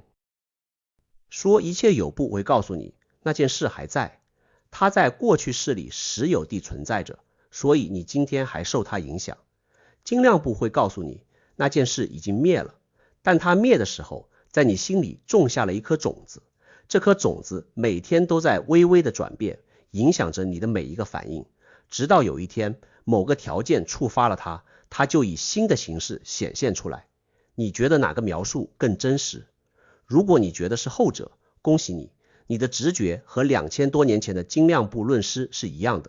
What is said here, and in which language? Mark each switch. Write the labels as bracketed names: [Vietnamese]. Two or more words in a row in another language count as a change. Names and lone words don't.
[Chinese] 說一切有部會告訴你，那件事還在，它在過去式裡實有地存在着，所以你今天還受它影響。精亮部會告訴你，那件事已經滅了，但它滅的時候，在你心裡種下了一顆種子，這顆種子每天都在微微的轉變，影響着你的每一個反應，直到有一天某個條件觸發了它，它就以新的形式顯現出來。你覺得哪個描述更真實？如果你覺得是後者，恭喜你，你的直覺和2000多年前的精亮部論師是一樣的。